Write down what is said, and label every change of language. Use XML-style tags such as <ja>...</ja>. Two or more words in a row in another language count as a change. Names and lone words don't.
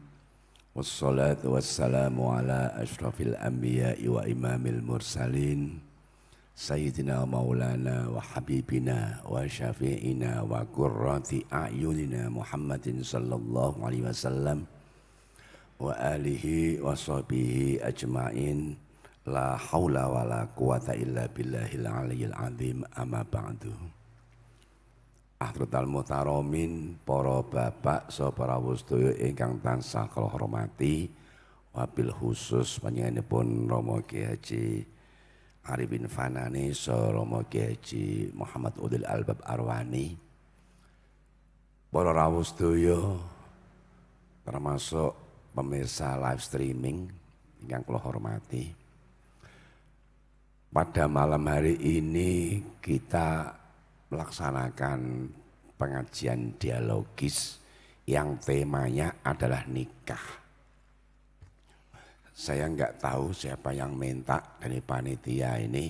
<ar>والصلاة والسلام على أشرف الأنبياء وإمام المرسلين سيدنا مولانا وحبيبنا وشفيعنا وقرة أعيننا محمد صلى الله عليه وسلم وعلى آله وصحبه أجمعين. لا حول ولا قوة إلا بالله العلي العظيم، أما بعد. حضرات المحترمين,</ar> <jv>para bapak saha para sedaya ingkang tansah kula hormati,</jv> <ar>وبالخصوص</ar> <jv>panjenenganipun Rama Kiai Haji Arifin Fanani saha Rama Kiai Haji Muhammad Ulil Albab Arwani. Para rawuh sedaya termasuk pemirsa</jv> <en>live streaming</en> <jv>ingkang kula hormati.</jv> <id>Pada malam hari ini kita melaksanakan pengajian dialogis yang temanya adalah nikah. Saya enggak tahu siapa yang minta dari panitia ini.</id>